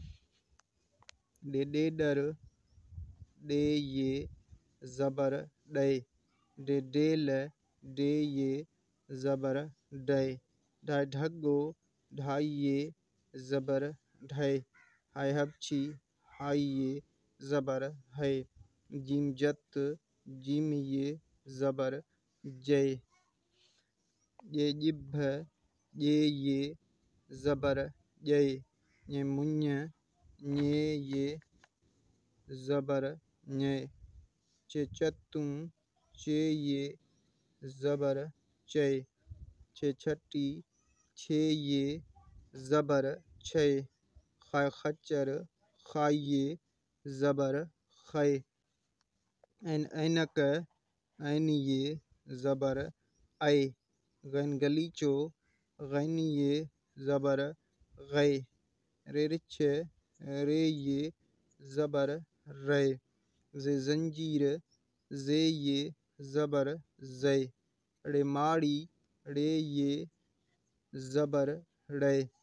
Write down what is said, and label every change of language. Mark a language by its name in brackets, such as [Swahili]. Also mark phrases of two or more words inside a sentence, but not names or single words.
[Sindhi] डे डेडर डे ये ज़बर डे, डे डेल डे ये ज़बर डे, ढाई ढग्गो ढाई ये ज़बर ढे, हाय हबची हाई ये ज़बर है, जीम जत जीम ये ज़बर जय, ये जिभ ये ज़बर जय, ये मुञ ये ज़बर ञे, चे चतू चे ये ज़बर चे, छे छटी छे ये ज़बर छे, खाय खच्चर खाई ये ज़बर खे, ऐनक ऐन ये ज़बर ऐ, गैन गलीचो गैन ये ज़बर गै, रे रिछ रे ये ज़बर रे, जे जंजीर जे ये ज़बर जे, रे माड़ी रे ये ज़बर रे,